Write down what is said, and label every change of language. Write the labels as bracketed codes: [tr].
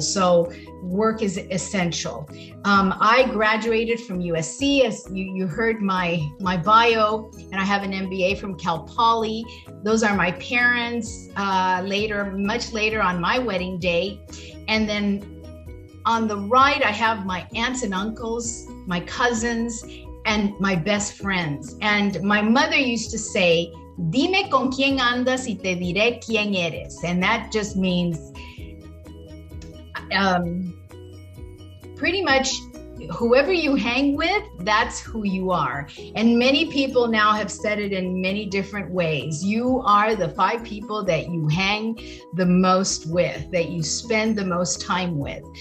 [en] So work is essential. I graduated from USC, as you heard my bio, and I have an MBA from Cal Poly. Those are my parents much later on my wedding day. And then on the right, I have my aunts and uncles, my cousins, and my best friends. And my mother used to say, [es] "Dime con quién andas y te diré quién eres." [en] And that just means pretty much whoever you hang with, that's who you are. And many people now have said it in many different ways. You are the 5 people that you hang the most with, that you spend the most time with.